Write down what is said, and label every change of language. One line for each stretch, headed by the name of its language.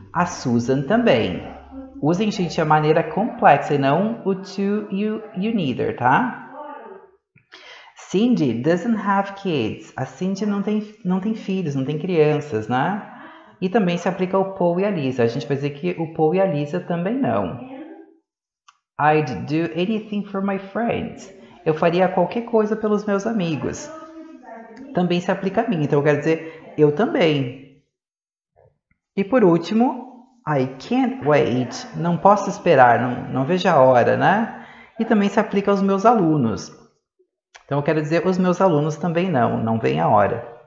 Portuguese: A Susan também. Usem, gente, a maneira complexa e não o to,
English: you neither,
Portuguese: tá?
English: Cindy doesn't have kids.
Portuguese: A Cindy não tem filhos, não tem crianças, né? E também se aplica ao Paul e a Lisa. A gente vai dizer que o Paul e a Lisa também não.
English: I'd do anything for my friends.
Portuguese: Eu faria qualquer coisa pelos meus amigos. Também se aplica a mim, então eu quero dizer eu também. E por último,
English: I can't wait.
Portuguese: Não posso esperar, não vejo a hora, né? E também se aplica aos meus alunos. Então eu quero dizer os meus alunos também não vem a hora.